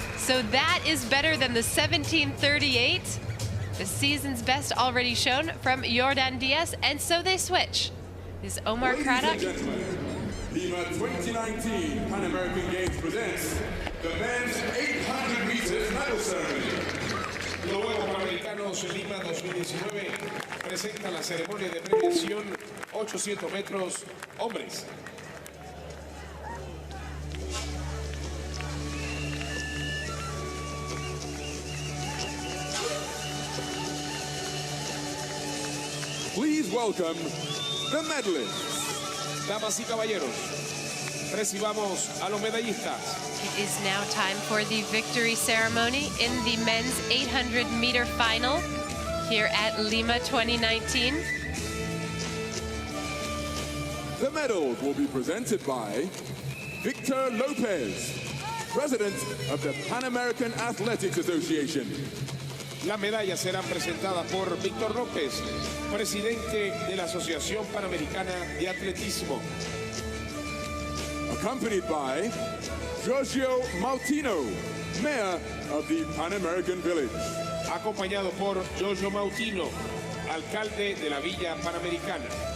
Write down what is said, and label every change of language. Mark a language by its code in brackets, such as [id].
[en] So that is better than the 17:38, the season's best already shown from Jordan Diaz, and so they switch. This is Omar Craddock. Lima 2019 Pan American Games presents the men's 800 meters medal ceremony. [es] Los Juegos Panamericanos Lima 2019 presenta la ceremonia de premiación 800 metros hombres. [en] Please welcome the medalists. [es] Damas y caballeros, recibamos a los medallistas. [en] It is now time for the victory ceremony in the men's 800-meter final here at Lima 2019. The medals will be presented by Victor Lopez, President of the Pan American Athletics Association. [es] Las medallas serán presentadas por Víctor López, presidente de la Asociación Panamericana de Atletismo. [en] Accompanied by Giorgio Mautino, Mayor of the Pan American Village. [es] Acompañado por Giorgio Mautino, alcalde de la Villa Panamericana.